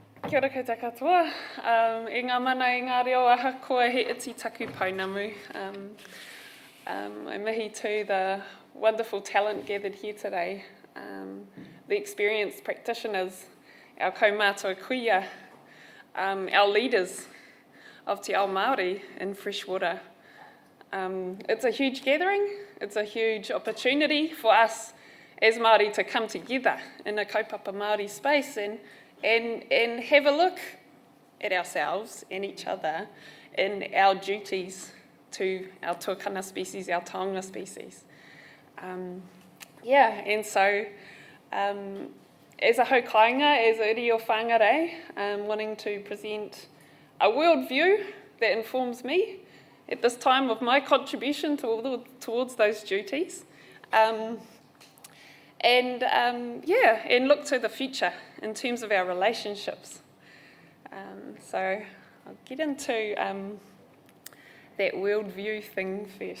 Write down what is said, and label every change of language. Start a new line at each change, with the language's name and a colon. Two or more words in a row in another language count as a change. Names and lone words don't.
Māori: Kia ora koutou katoa. E ngā mana i ngā reo aha koa he iti taku Pounamu.
English: I mihi to the wonderful talent gathered here today, the experienced practitioners, our
Māori: kaumātua kuia,
English: our leaders of
Māori: Te Ao Māori
English: in Freshwater. It's a huge gathering, it's a huge opportunity for us as Māori to come together in a
Māori: kaupapa Māori
English: space and have a look at ourselves and each other and our duties to our tuakana species, our taonga species. And so as a haukainga, as a
Māori: reo whangare,
English: wanting to present a worldview that informs me at this time of my contribution towards those duties. And look to the future in terms of our relationships. So I'll get into that worldview thing first.